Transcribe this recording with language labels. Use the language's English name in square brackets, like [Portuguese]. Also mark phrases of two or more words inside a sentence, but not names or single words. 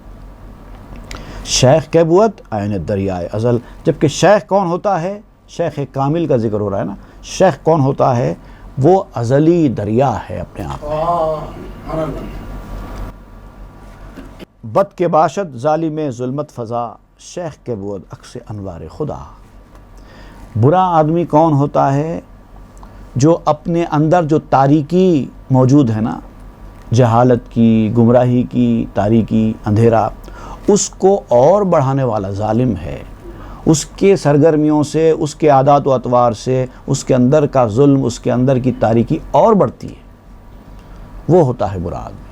[Persian] شیخ کے بود عین دریائے ازل، [Urdu] جبکہ شیخ کون ہوتا ہے؟ شیخ کامل کا ذکر ہو رہا ہے نا۔ شیخ کون ہوتا ہے؟ وہ ازلی دریا ہے اپنے آپ میں۔ [Persian] بد کے باشد ظالم ظلمت فضا، شیخ کے بود عکس انوار خدا۔ [Urdu] برا آدمی کون ہوتا ہے؟ جو اپنے اندر جو تاریکی موجود ہے نا، جہالت کی، گمراہی کی، تاریکی، اندھیرا، اس کو اور بڑھانے والا ظالم ہے۔ اس کے سرگرمیوں سے، اس کے عادات و اطوار سے اس کے اندر کا ظلم، اس کے اندر کی تاریکی اور بڑھتی ہے، وہ ہوتا ہے برا آدمی۔